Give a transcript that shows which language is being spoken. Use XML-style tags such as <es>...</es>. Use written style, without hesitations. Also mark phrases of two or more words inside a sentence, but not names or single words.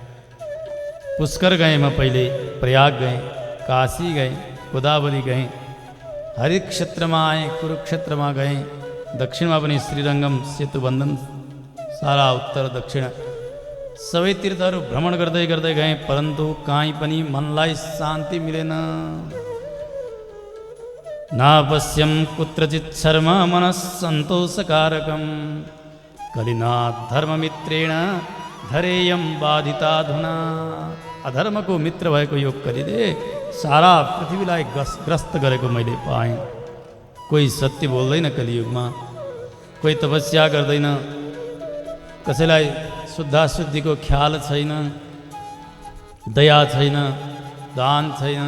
<ne>पुष्कर गएँ म, पहिले प्रयाग गएँ, काशी गएँ, गोदावरी गएँ, हरित क्षेत्रमा आएँ, कुरुक्षेत्रमा गएँ, दक्षिणमा पनि श्रीरङ्गम, सेतुबन्धन, सारा उत्तर दक्षिण सबै तीर्थहरू भ्रमण गर्दै गर्दै गएँ, परन्तु काहीँ पनि मनलाई शान्ति मिलेन।</ne> <sa>नापश्यं कुत्रचित् शर्म मनः सन्तोषकारकं, कलिना धर्ममित्रेण धरेयं बाधिताधुना।</sa> <ne>अधर्मको मित्र भएको यो कलिले सारा पृथ्वीलाई ग्रस्त गरेको मैले पाएँ। कोही सत्य बोल्दैन कलियुगमा, कोही तपस्या गर्दैन, कसैलाई शुद्धाशुद्धिको ख्याल छैन, दया छैन, दान छैन।</ne>